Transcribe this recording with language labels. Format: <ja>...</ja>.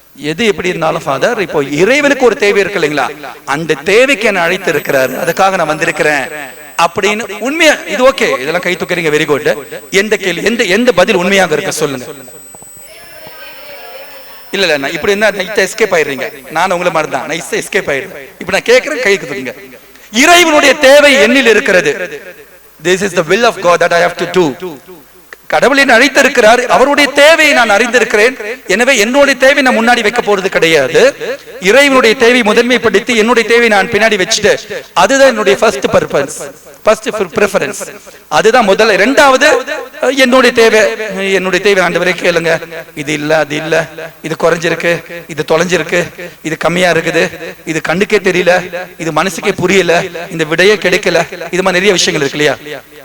<ta>எது எப்படி இருந்தாலும் ஃபாதர், இப்போ இறைவனுக்கு ஒரு தேவை இருக்கு இல்லைங்களா, அந்த தேவைக்கு என்ன அழைத்து இருக்கிறாரு, அதுக்காக நான் வந்திருக்கிறேன் அப்படின்னு உண்மையா, இது ஓகே, இதெல்லாம் கை தூக்குறீங்க, வெரி குட். எந்த கேள்வி, எந்த பதில் உண்மையாக இருக்க சொல்லுங்க. இல்ல நான் இப்படி இருந்தா நைட்டா எஸ்கேப் ஆயிடுறீங்க. நான் உங்களை மாதிரி தான் நைஸா எஸ்கேப் ஆயிடுறேன். இப்ப நான் கேட்கிறேன், கை தூக்குங்க. இறைவனுடைய தேவை என்னில் இருக்கிறது.</ta> <en>This is the will of God that I have to do.</en> <ta>கடவுளை அழைத்திருக்கிறார், அவருடைய தேவையை நான் அறிந்திருக்கிறேன். எனவே என்னுடைய தேவை நான் முன்னாடி வைக்க போறது கிடையாது. இறைவனுடைய தேவை முதன்மைப்படுத்தி என்னுடைய தேவை நான் பின்னாடி வச்சுட்டு, அதுதான் என்னுடைய</ta> <en>First purpose, first preference.</en> <ta>அதுதான் முதல்ல. இரண்டாவது, என்னுடைய தேவை ஆண்டவரே கேளுங்க, இது இல்ல, அது இல்ல, இது குறைஞ்சிருக்கு, இது தொலைஞ்சிருக்கு, இது கம்மியா இருக்குது, இது கண்ணுக்கே தெரியல, இது மனசுக்கே புரியல, இந்த விடையே கிடைக்கல, இது மாதிரி நிறைய விஷயங்கள் இருக்கு இல்லையா?</ta>